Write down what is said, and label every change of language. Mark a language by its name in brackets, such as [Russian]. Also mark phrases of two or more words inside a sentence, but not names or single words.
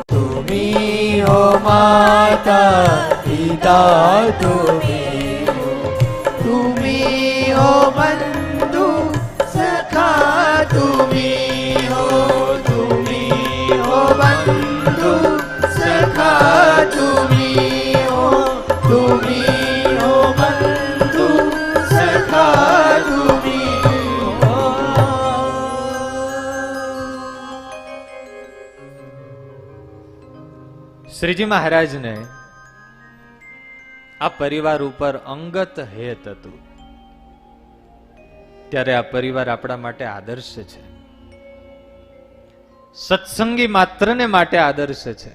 [Hindi] तुम्ही हो माता पिता तुम्ही हो, तुम्ही हो बंधु सखा तुम्ही हो, तुम्ही हो बंधु सखा तुम्ही हो, तुम्ही हो बंधु सखा तुम्ही हो. [Gujarati] શ્રીજી મહારાજને આ પરિવાર ઉપર અંગત હેત હતું, ત્યારે આ પરિવાર આપણા માટે આદર્શ છે, સત્સંગી માત્રને માટે આદર્શ છે.